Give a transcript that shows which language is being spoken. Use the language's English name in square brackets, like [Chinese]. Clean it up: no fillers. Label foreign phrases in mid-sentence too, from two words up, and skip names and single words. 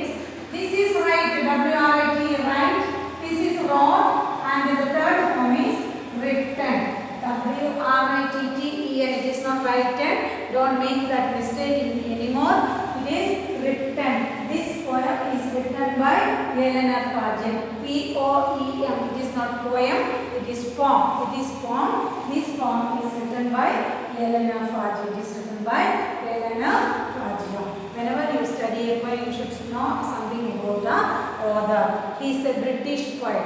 [English] This is right. W-R-I-T, right. This is wrote. And the third form is written. W-R-I-T-T-E-N. It is not written. Don't make that mistake anymore. It is written. This poem is written by Yelena Farjian. P-O-E-M. It is not poem. It is poem. It is poem. This poem is written by Yelena Farjian. It is written by Yelena Farjian. Whenever you study a poem, you should know something about the author. He is a British poet.